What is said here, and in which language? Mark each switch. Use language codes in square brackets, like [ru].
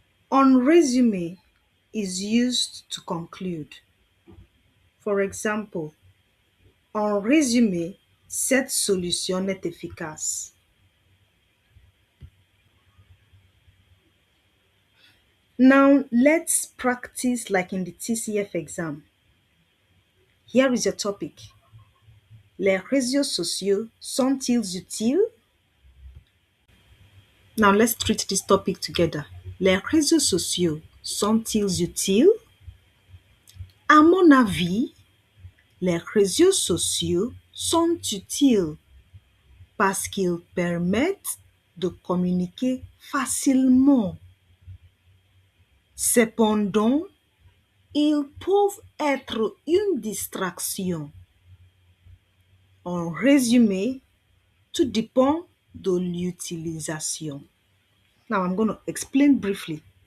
[fr] En résumé [en] is used to conclude. For example, [fr] en résumé, cette solution est efficace. [en] Now, let's practice like in the TCF exam. Here is your topic. [fr] Les réseaux sociaux sont-ils utiles? [en] Now let's treat this topic together. [fr] Les réseaux sociaux sont-ils utiles? À mon avis, les réseaux sociaux sont utiles parce qu'ils permettent de communiquer facilement. Cependant, ils peuvent être une distraction. En résumé, tout dépend de l'utilisation. [en] Now I'm going to explain briefly.